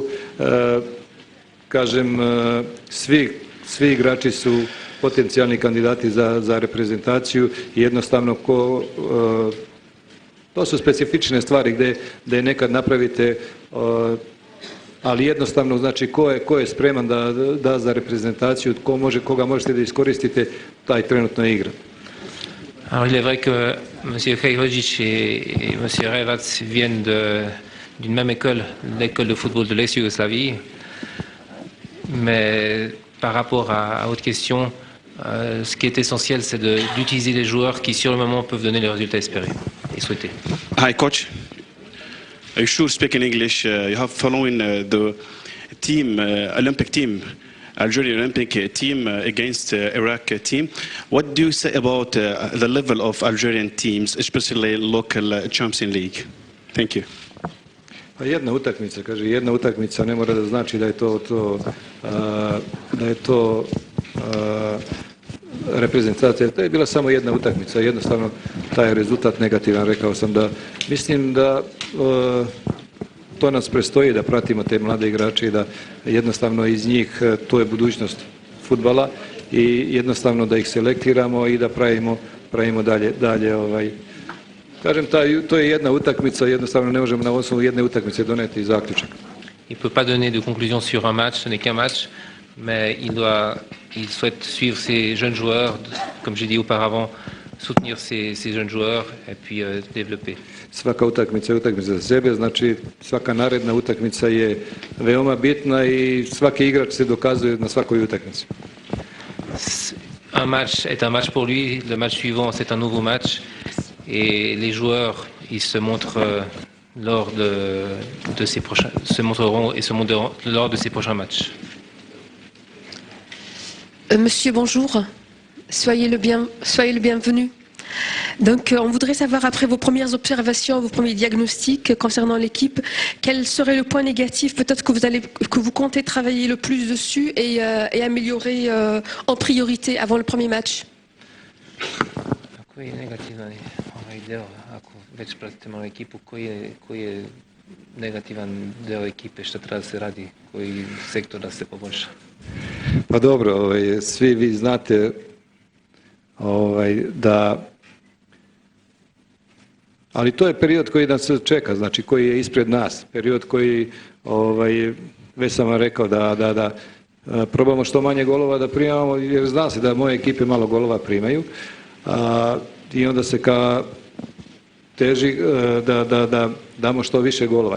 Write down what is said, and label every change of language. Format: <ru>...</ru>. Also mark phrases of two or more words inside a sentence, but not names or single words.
<sr>Kažem, svi igrači su potencijalni kandidati za reprezentaciju i jednostavno to su specifične stvari gdje nekad napravite, ali jednostavno znači ko je spreman da za reprezentaciju, koga možete da iskoristite, taj trenutno igra.</sr> <fr>Alors il est vrai que M. Hodžić et M. Revac viennent d'une même école, l'école de football de l'ex-Yougoslavie, mais par rapport à votre question, ce qui est essentiel, c'est d'utiliser les joueurs qui, sur le moment, peuvent donner les résultats espérés et souhaités.</fr> <en>Hi, coach. Are you sure speaking English? You have following the team, Olympic team, Algerian Olympic team against Iraq team. What do you say about the level of Algerian teams, especially local Champions League? Thank you.</en> <sr>Pa jedna utakmica ne mora da znači da je to reprezentacija. To je bila samo jedna utakmica, jednostavno taj rezultat negativan, rekao sam da mislim da to nas prestoji da pratimo te mlade igrače i da jednostavno iz njih, to je budućnost fudbala i jednostavno da ih selektiramo i da pravimo dalje. Kažem, to je jedna utakmica, jednostavno ne možemo na osnovu jedne utakmice doneti zaključak.</sr> <fr>Il ne peut pas donner de conclusion sur un match, ce n'est qu'un match, mais il souhaite suivre ses jeunes joueurs, comme j'ai dit auparavant, soutenir ses jeunes joueurs et puis développer.</fr> <sr>Svaka utakmica je utakmica za sebe, znači svaka naredna utakmica je veoma bitna i svaki igrač se dokazuje na svakoj utakmici.</sr> <fr>Un match est un match pour lui, le match suivant c'est un nouveau match et les joueurs ils se montrent lors de ces prochains, se montreront et se montreront lors de ces prochains matchs. Monsieur, bonjour. Soyez le bienvenu. Donc, on voudrait savoir, après vos premières observations, vos premiers diagnostics concernant l'équipe, quel serait le point négatif peut-être que vous comptez travailler le plus dessus et améliorer en priorité avant le premier match?</fr> <sr>Koji je negativan deo, ako već pratimo ekipu, koji je negativan deo ekipe, šta treba da se radi, koji sektor da se poboljša? Pa dobro, svi vi znate da, ali to je period koji nas čeka, znači koji je ispred nas, period koji, već sam vam rekao da probamo što manje golova da primamo, jer zna se da moje ekipe malo golova primaju i onda se teži da damo što više golova.</sr>